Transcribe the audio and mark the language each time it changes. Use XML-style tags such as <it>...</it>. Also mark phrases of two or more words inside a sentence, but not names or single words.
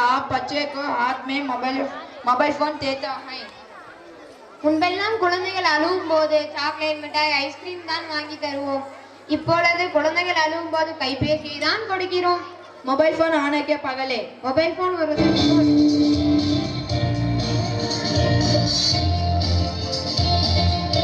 <hi>आप बच्चे को हाथ में मोबाइल फोन देता है।</hi> <ta>முன்பெல்லாம் குழந்தைகள் அழுவும் போது சாக்லேட் மிட்டாய் ஐஸ்கிரீம் தான் வாங்கி தருவோம். இப்பொழுது குழந்தைகள் அழுவும் போது கைபேசியை தான் கொடுக்கிறோம்.</ta> <hi>मोबाइल फोन आने के पहले</hi> <ta>மொபைல் போன் வருவதற்கு முன்</ta>